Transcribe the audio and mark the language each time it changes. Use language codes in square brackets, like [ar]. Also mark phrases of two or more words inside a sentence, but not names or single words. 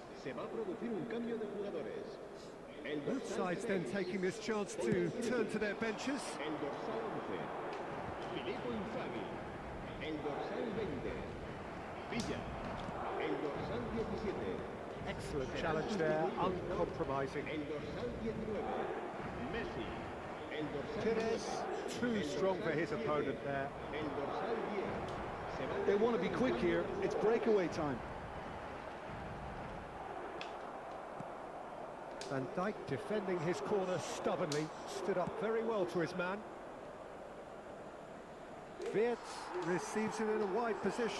[es] Se va a producir un cambio de jugadores. El [en] Both [es] dorsal [en] sides then 6, taking this chance to turn to their benches. [es] el dorsal 11, Filippo Inzaghi. El dorsal 20, Villa. El dorsal 17, [en] Excellent challenge there, uncompromising. [es] el dorsal 19, Messi. El dorsal Pires, 9, [en] too strong for his opponent there. [es] el dorsal 10. Se va a [en] They want to be quick here. It's breakaway time. Van Dijk defending his corner stubbornly, stood up very well to his man. Wirtz receives it in a wide position.